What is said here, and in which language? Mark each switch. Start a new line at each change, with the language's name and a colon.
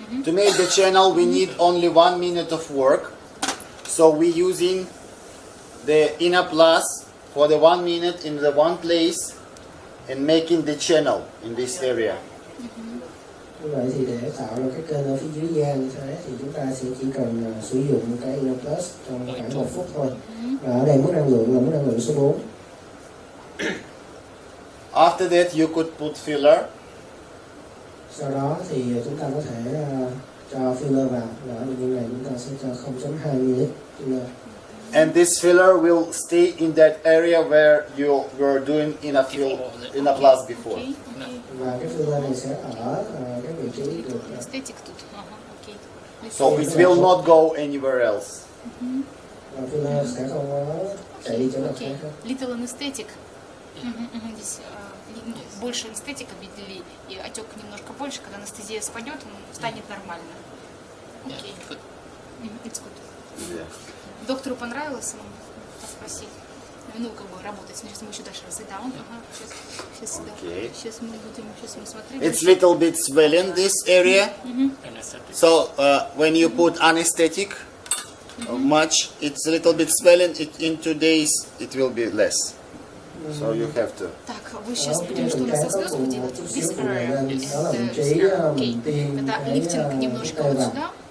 English: To make the channel, we need only 1 minute of work. So we're using the INNOPLUS for the 1 minute in the one place and making the channel in this area.
Vietnamese: Như vậy thì để tạo ra cái kênh ở phía dưới da như thế thì chúng ta sẽ chỉ cần sử dụng cái INNOPLUS trong khoảng 1 phút thôi. Và ở đây mức năng lượng là mức năng lượng số 4.
English: After that, you could put filler.
Vietnamese: Sau đó thì chúng ta có thể cho filler vào. Và ở bệnh nhân này chúng ta sẽ cho 0.2 ml filler.
English: And this filler will stay in that area where you were doing INNOPLUS before. Okay.
Vietnamese: Và cái filler này sẽ ở cái vị trí được.
English: Aesthetic
Russian: тут.
English: Okay. So it will not go anywhere else.
Vietnamese: Và filler sẽ không có chạy đi chỗ nào khác.
English: Little anesthetic.
Russian: Здесь больше анестетика ввели, и отек немножко больше. Когда анестезия спадет, он станет нормально. Окей.
English: It's good. Yeah.
Russian: Доктору понравилось ему спросить. Ну, как бы работать. Сейчас мы еще дальше разойдем. Сейчас мы смотрим.
English: It's little bit swelling this area. So when you put anesthetic much, it's a little bit swelling. In 2 days it will be less. So you have to.
Russian: Так, вы сейчас будем что у нас со слезку делать?
English: This area is окей.
Russian: Это лифтинг немножко вот сюда.